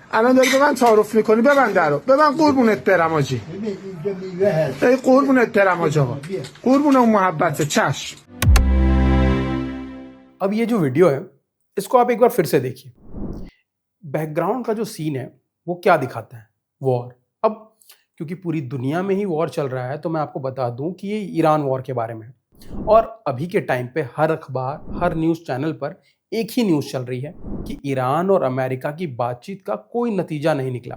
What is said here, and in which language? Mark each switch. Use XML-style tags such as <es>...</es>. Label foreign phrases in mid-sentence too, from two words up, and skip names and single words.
<fa>الان داری به من تعارف میکنی، ببند درو، ببند قربونت برم آجی. ببین اینجا میوه هست. ای قربونت برم آجی آقا، قربون اون محبت چشم.</fa> <hi>अब ये जो वीडियो है इसको आप एक बार फिर से देखिए। बैकग्राउंड का जो सीन है वो क्या दिखाता है? वॉर। अब क्योंकि पूरी दुनिया में ही वॉर चल रहा है तो मैं आपको बता दूं कि ये ईरान वॉर के बारे में है। और अभी के टाइम पे हर अखबार, हर</hi> <en>news channel</en> <hi>पर एक ही न्यूज़ चल रही है कि ईरान और अमेरिका की बातचीत का कोई नतीजा नहीं निकला।</hi>